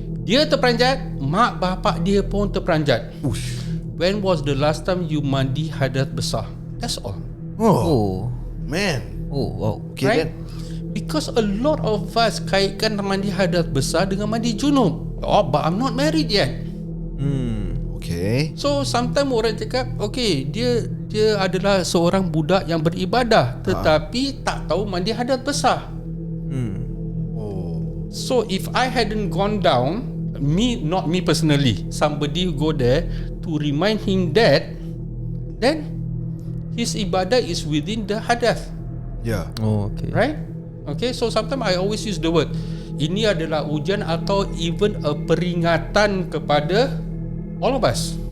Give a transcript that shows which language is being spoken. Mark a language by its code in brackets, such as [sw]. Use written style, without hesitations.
[ms] Dia terperanjat, mak bapak dia pun terperanjat. [en] When was the last time you [ms] mandi hadas besar? [en] That's all. Oh. Man. Oh, wow. Okay, Right? then. Because a lot of us [ms] kaitkan mandi hadas besar dengan mandi junub. [en] Oh, but I'm not married yet. Okay. So sometimes [ms] orang cakap, okay, dia adalah seorang budak yang beribadah, tetapi tak tahu mandi hadas besar. [en] So if I hadn't gone down, not me personally, somebody go there to remind him that, then his ibadah is within the hadath. Yeah. Oh, okay. Right? Okay, so sometimes I always use the word, [ms] ini adalah ujian atau [en] even a [ms] peringatan kepada [en] all of us.